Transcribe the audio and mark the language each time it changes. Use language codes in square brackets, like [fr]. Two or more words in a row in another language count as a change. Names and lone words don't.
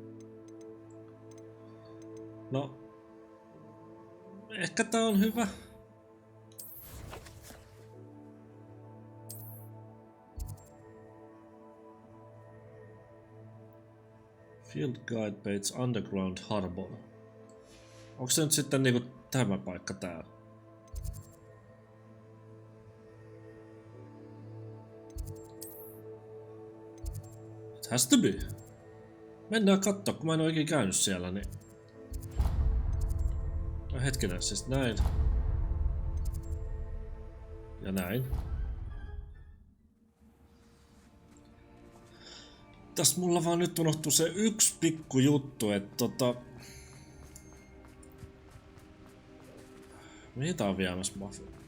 [fi] No. Ehkä tää on hyvä. [en] Field Guide Page Underground Harbor. [fi] Onko se nyt sitten niinku tämä paikka täällä? [en] It has to be. [fi] Mennään kattoo, kun mä en oo ikinä käynyt siellä, niin... No hetkinen, siis näin. Ja näin. Tässä mulla vaan nyt unohtuu se yksi pikku juttu, että mihin tää on viemässä mafia?